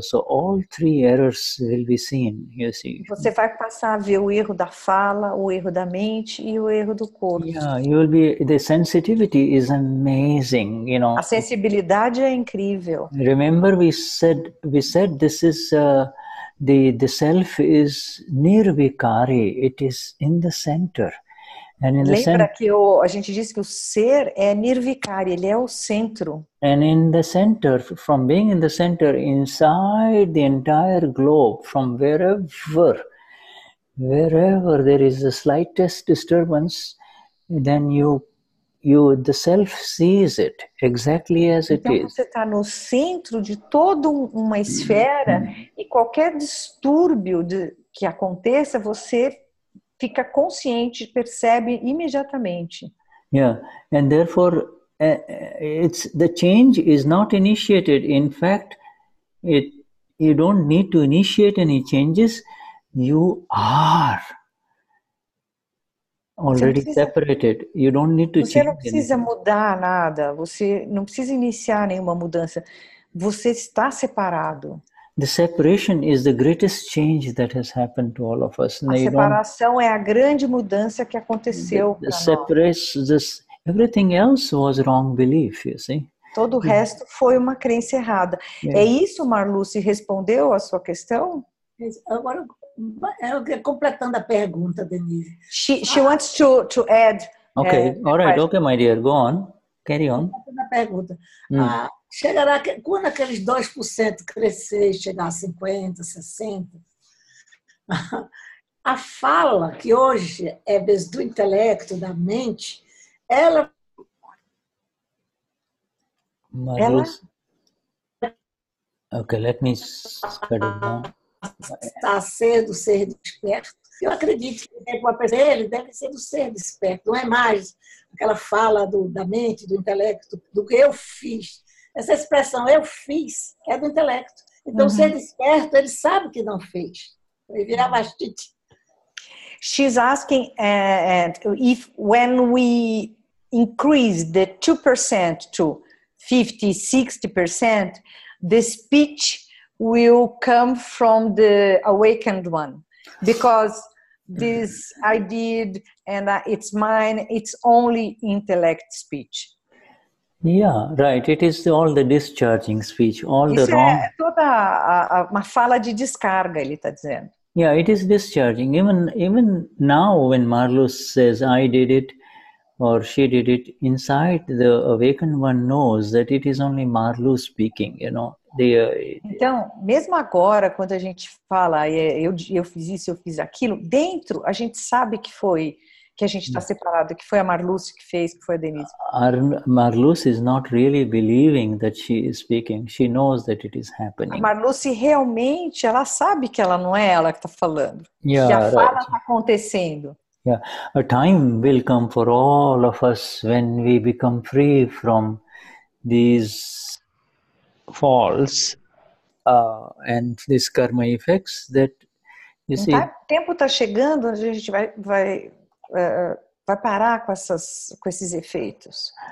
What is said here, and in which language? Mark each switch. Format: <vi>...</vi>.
<en>So all three errors will be seen, you see.</en> <pt>Você vai passar a ver o erro da fala, o erro da mente e o erro do corpo.</pt> <en>Yeah, you will be, the sensitivity is amazing,</en> <pt>A sensibilidade é incrível.</pt> <en>Remember we said this is the self is nirvikari, it is in the center.</en> <pt>Lembra que a gente disse que o ser é nirvikari, ele é o centro.</pt> <en>And in the center, from being in the center, inside the entire globe, from wherever there is the slightest disturbance, then the self sees it exactly as it is.</en> <pt>Então você está no centro de toda uma esfera e qualquer distúrbio que aconteça, você fica consciente, percebe imediatamente.</pt> <en>Yeah, and therefore the change is not initiated. In fact, you don't need to initiate any changes. You are already separated. You don't need to change.</en> <pt>Você não precisa mudar nada. Você não precisa iniciar nenhuma mudança. Você está separado.</pt> <en>The separation is the greatest change that has happened to all of us.</en> <pt>A separação é a grande mudança que aconteceu para nós.</pt> <en>Everything else was wrong belief, you see.</en> <pt>Todo o resto foi uma crença errada. É isso, Marluce, respondeu a sua questão? Agora, completando a pergunta, Denize.</pt> <en>She wants to add. Okay, all right, okay, my dear, go on. Carry on.</en> <pt>Completando a pergunta. Chegará, quando aqueles 2% crescer e chegar a 50, 60, a fala, que hoje é do intelecto, da mente, ela</pt> <en>Okay, let me start it down.</en> <pt>Está a ser do ser desperto. Eu acredito que ele deve ser do ser desperto, não é mais aquela fala da mente, do intelecto, do que eu fiz. Essa expressão eu fiz é do intelecto. Então, o ser desperto, ele sabe que não fez. Ele vira mastite.</pt> <en>She's asking if when we increase the 2% to 50, 60%, the speech will come from the awakened one. Because this I did and it's mine, it's only intellect speech. Yeah, right. It is all the discharging speech, all</en> <pt>Isso</pt> <en>the wrong.</en> <pt>É toda uma fala de descarga, ele está dizendo.</pt> <en>Yeah, it is discharging. Even now, when Marlus says, "I did it," or "She did it," inside the awakened one knows that it is only Marlus speaking.</en> <pt>Então, mesmo agora, quando a gente fala, eu fiz isso, eu fiz aquilo, dentro a gente sabe que a gente está separado, que foi a Marluce que fez, que foi a Denize.</pt> <en>Marluce is not really believing that she is speaking. She knows that it is happening.</en> <pt>A Marluce realmente, ela sabe que ela não é ela que está falando, que a fala está acontecendo.</pt> <en>Yeah, a time will come for all of us when we become free from these faults and these karma effects that you see.</en> <pt>O tempo está chegando, a gente vai parar com esses efeitos.</pt>